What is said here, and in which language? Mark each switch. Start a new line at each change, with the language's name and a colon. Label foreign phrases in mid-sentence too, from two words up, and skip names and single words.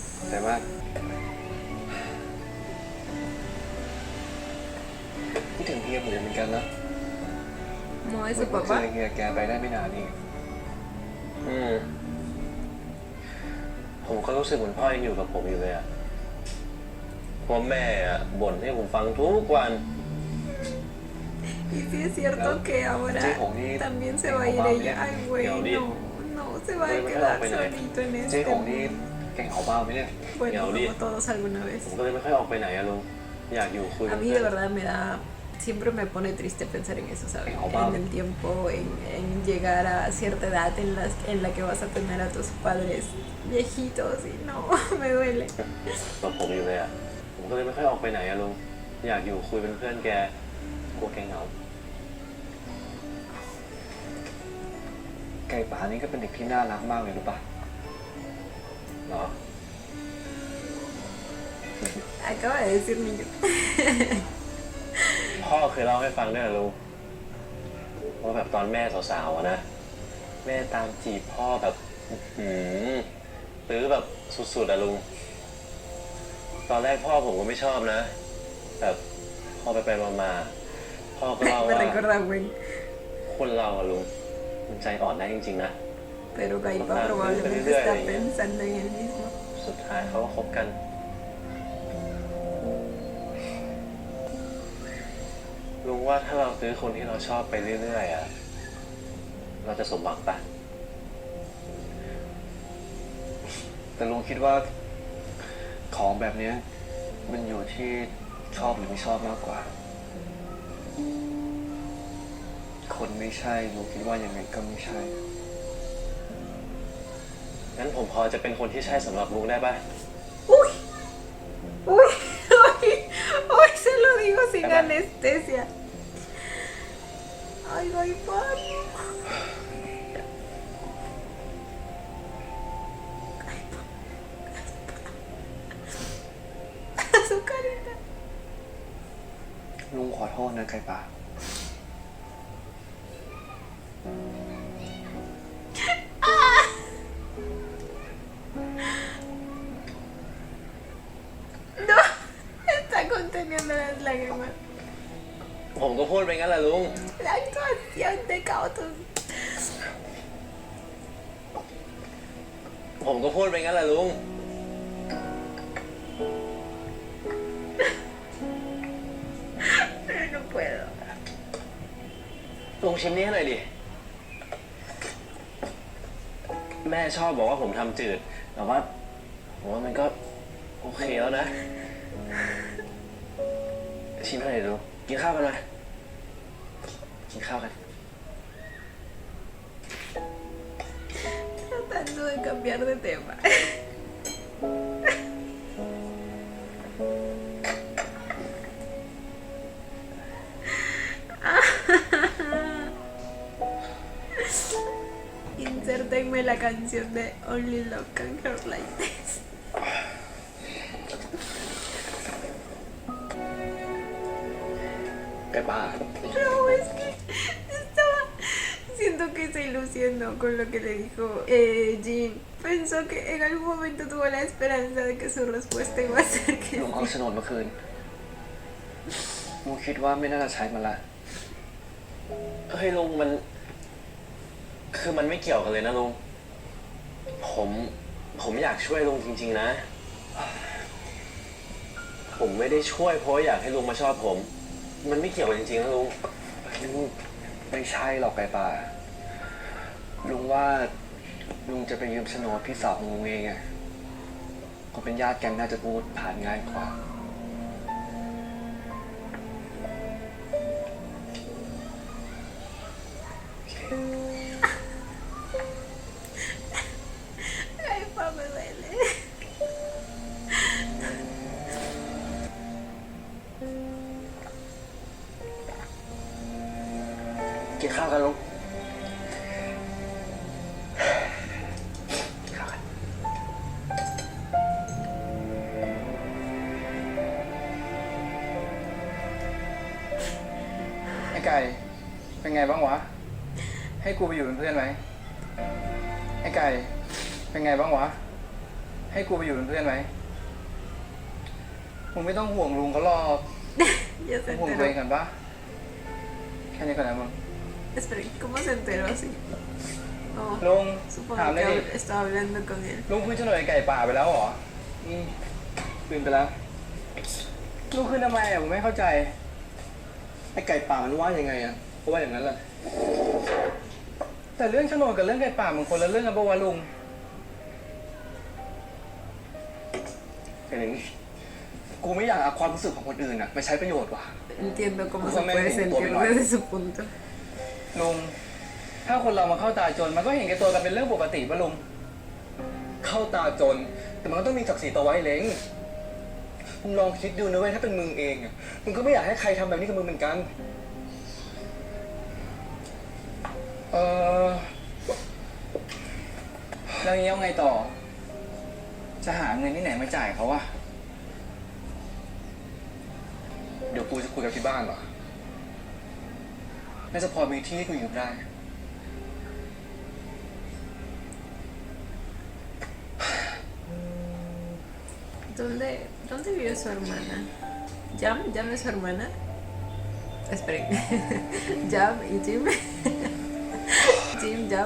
Thai: แต่ว่าคิดถึงเฮียผมเหมือนกันนะ
Spanish: ¿No es
Thai: เพิ่
Spanish: su
Thai: งเจ
Spanish: papá?
Thai: อเฮียแกไปได้ไม่นานนี่ผมก็รู้สึกเหมือนพ่อยังอยู่กับผมอยู่เลยอะเพราะแม่อะบ่นให้ผมฟังทุกวัน
Spanish: Y sí es cierto que ahora Sí, Joni, también se va a ir Joni, ella. Ay, güey, Joni. no, se va a Joni, quedar Joni. solito en
Thai: เจ๊
Spanish: este
Thai: ของนี่
Spanish: mundo.
Thai: แกงเขาบ้าไหมเนี่ย
Spanish: Bueno, Joni. como todos alguna vez.
Thai: ผมก็เลยไม่ค่อยออกไปไหนอะลุงอยากอยู่คุย
Spanish: A mí de verdad me da, siempre me pone triste pensar en eso, ¿sabes? En el tiempo, en llegar a cierta edad en la que vas a tener a tus padres viejitos y no, me duele.
Thai: กับผมอยู่เลยอะผมก็เลยไม่ค่อยออกไปไหนอะลุงอยากอยู่คุยเป็นเพื่อนแกกลัวแกเหงาไก่ป่านี่ก็เป็นเด็กที่น่ารักมากเลยรู้ปะเหรอ
Spanish: Acaba de decir niño.
Thai: พ่อเคยเล่าให้ฟังด้วยนะลุงว่าแบบตอนแม่สาวๆอะนะแม่ตามจีบพ่อแบบตื้อแบบสุดๆอะลุงตอนแรกพ่อผมก็ไม่ชอบนะแบบพอไปมาพ่อก็เล่า
Spanish: Me
Thai: ว่า
Spanish: recuerda, güey.
Thai: คนเราอะลุงมันใจอ่อนได้จริงๆนะ
Spanish: Pero Gaipa probablemente está pensando en el mismo.
Thai: สุดท้ายเขาก็คบกันลุงว่าถ้าเราซื้อคนที่เราชอบไปเรื่อยๆอะเราจะสมหวังปะ แต่ลุงคิดว่าของแบบนี้มันอยู่ที่ชอบหรือไม่ชอบมากกว่า คนไม่ใช่ลุงคิดว่ายังไงก็ไม่ใช่งั้นผมพอจะเป็นคนที่ใช่สำหรับลุงได้ปะ
Spanish: Uy, uy, uy, uy, se lo digo sin Caramba. anestesia. Ay, Gaipa. Su carita.
Thai: ลุงขอโทษนะไก่ป่า
Spanish: No, está conteniendo las lágrimas.
Thai: ผมก็พูดไปงั้นแหละลุง
Spanish: La actuación de Cautos.
Thai: ผมก็พูดไปงั้นแหละลุง
Spanish: No puedo.
Thai: ลุงชิมนี่ให้หน่อยดิ แม่ชอบบอกว่าผมทำจืด แต่ว่าผมว่ามันก็โอเคแล้วนะ ชิมให้หน่อยดู กินข้าวกันไหมกินข้าวกัน
Spanish: Tratando de cambiar de tema. Insértenme la canción de Only Love Can Hurt Like This. ไก่ป่า No, es que estaba... Siento que se ilusionó con lo que le dijo Jin. Pensó que en algún momento tuvo la esperanza de que su respuesta iba a ser que
Thai: ลุงเอาโฉนดเมื่อคืนลุงคิดว่าไม่น่าจะใช้มันละ เฮ้ยลุงมัน คือมันไม่เกี่ยวกันเลยนะลุง ผมอยากช่วยลุงจริงๆนะ ผมไม่ได้ช่วยเพราะอยากให้ลุงมาชอบผม มันไม่เกี่ยวกันจริงๆนะลุง ไม่ใช่หรอกไก่ป่า ลุงว่าลุงจะไปยืมโฉนดพี่สาวของลุงเองอะเขาเป็นญาติกันน่าจะพูดผ่านง่ายกว่า
Spanish: Ay, pa, me duele.
Thai: กินข้าวกันลุงกินข้าวกันไอ้ไก่ เป็นไงบ้างวะ ให้กูไปอยู่เป็นเพื่อนไหมไอ้ไก่เป็นไงบ้างวะให้กูไปอยู่เป็นเพื่อนไหมมึงไม่ต้องห่วงลุงเขาหรอก
Spanish: Ya se
Thai: ห่วงตัวเอง
Spanish: enteró.
Thai: กันปะแค่นี้ก่อนนะมึง
Spanish: Espera, ¿cómo se enteró así? Oh,
Thai: ลุง
Spanish: supongo
Thai: ถามเลยดิ
Spanish: que estaba hablando con él.
Thai: ลุงขึ้นโฉนดไอ้ไก่ป่าไปแล้วเหรอ คืนไปแล้ว ลุงขึ้นทำไมอ่ะผมไม่เข้าใจ ไอ้ไก่ป่ามันว่ายังไงอ่ะเพราะว่าอย่างนั้นแหละ แต่เรื่องโฉนดกับเรื่องไก่ป่ามันคนละเรื่องกันปะวะลุง เป็นอย่างนี้กูไม่อยากเอาความรู้สึกของคนอื่นอ่ะไปใช้ประโยชน์ว่ะ
Spanish: Entiendo cómo se Justamente puede en sentir Dominó. desde su punto.
Thai: ลุง ถ้าคนเรามาเข้าตาจนมันก็เห็นแก่ตัวกันเป็นเรื่องปกติปะลุง เข้าตาจน แต่มันก็ต้องมีศักดิ์ศรีต่อไว้เล้งมึงลองคิดดูนะเว้ยถ้าเป็นมึงเองอ่ะมึงก็ไม่อยากให้ใครทำแบบนี้กับมึงเหมือนกัน เออแล้วงี้เอาไงต่อ จะหาเงินที่ไหนมาจ่ายเขาวะ เดี๋ยวกูจะคุยกับที่บ้านว่ะน่าจะพอมีที่ให้กูอยู่ได้
Spanish: ¿Dónde vive su hermana? ¿Jam? ¿Jam es su hermana? Esperen. ¿Jam y Jim? Jim, Jam.